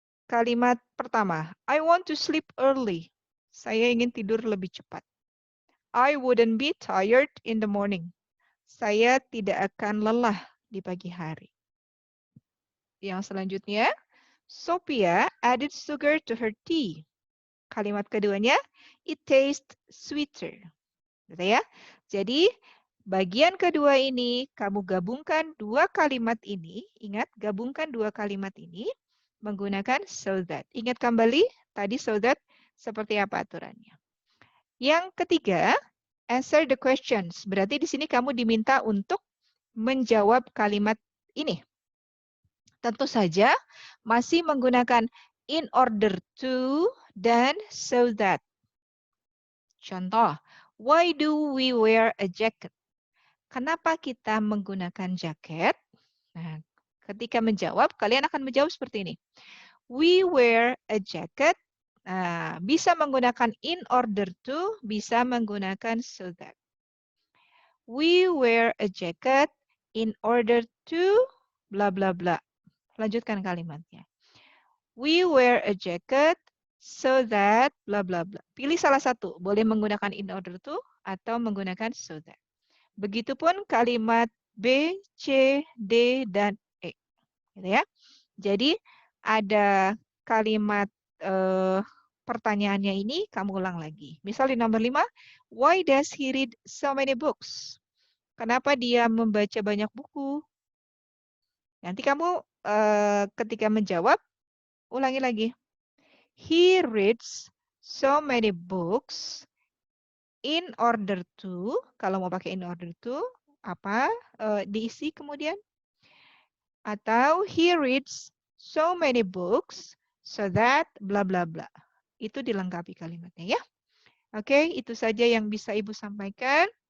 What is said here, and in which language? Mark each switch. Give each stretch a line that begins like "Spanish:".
Indonesian: Kalimat pertama,
English: I want to sleep early.
Indonesian: Saya ingin tidur lebih cepat.
English: I wouldn't be tired in the morning.
Indonesian: Saya tidak akan lelah di pagi hari. Yang selanjutnya,
English: Sophia added sugar to her tea.
Indonesian: Kalimat keduanya,
English: it tastes sweeter.
Indonesian: Gitu ya. Jadi, bagian kedua ini, kamu gabungkan dua kalimat ini. Ingat, gabungkan dua kalimat ini menggunakan so that. Ingat kembali, tadi so that seperti apa aturannya. Yang ketiga,
English: answer the questions.
Indonesian: Berarti di sini kamu diminta untuk menjawab kalimat ini. Tentu saja masih menggunakan in order to dan so that.
English: Contoh, why do we wear a jacket?
Indonesian: Kenapa kita menggunakan jaket? Nah, ketika menjawab, kalian akan menjawab seperti ini.
English: We wear a jacket.
Indonesian: Nah, bisa menggunakan in order to, bisa menggunakan so that.
English: We wear a jacket in order to bla bla bla.
Indonesian: Lanjutkan kalimatnya.
English: We wear a jacket so that bla bla bla.
Indonesian: Pilih salah satu, boleh menggunakan in order to atau menggunakan so that. Begitupun kalimat B, C, D, dan E. Gitu ya. Jadi ada kalimat pertanyaannya ini kamu ulang lagi. Misal di nomor 5,
English: why does he read so many books?
Indonesian: Kenapa dia membaca banyak buku? Nanti kamu ketika menjawab, ulangi lagi.
English: He reads so many books in order to,
Indonesian: kalau mau pakai
English: in order to,
Indonesian: apa diisi kemudian?
English: Atau he reads so many books so that bla bla bla.
Indonesian: Itu dilengkapi kalimatnya ya. Oke, itu saja yang bisa Ibu sampaikan.